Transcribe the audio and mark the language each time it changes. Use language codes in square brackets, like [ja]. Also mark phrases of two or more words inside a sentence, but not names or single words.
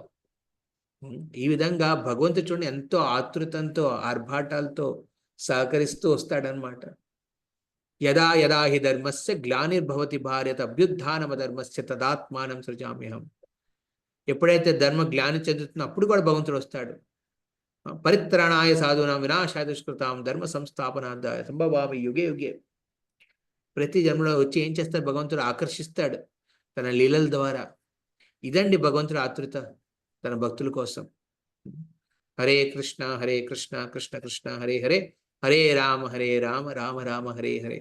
[te] ఈ విధంగా భగవంతుడు చూడండి ఎంతో ఆతృతంతో ఆర్భాటాలతో సహకరిస్తూ వస్తాడనమాట. [sa] యదా యదా హి ధర్మస్య గ్లానిర్భవతి భారత అభ్యుత్థానమ ధర్మస్య తదాత్మానం సృజామ్యహం. [te] ఎప్పుడైతే ధర్మ గ్లాని చెందుతుందో అప్పుడు కూడా భగవంతుడు వస్తాడు. [sa] పరిత్రాణాయ సాధూనాం వినాశాయ దుష్కృతాం ధర్మ సంస్థాపనార్థాయ సంభవామి యుగే యుగే. [te] ప్రతి జన్మలో వచ్చి ఏం చేస్తాడు? భగవంతుడు ఆకర్షిస్తాడు తన లీలల ద్వారా. ఇదండి భగవంతుడు ఆతృత తన భక్తుల కోసం. [sa] హరే కృష్ణ కృష్ణ కృష్ణ హరే హరే, హరే రామ రామ రామ హరే హరే.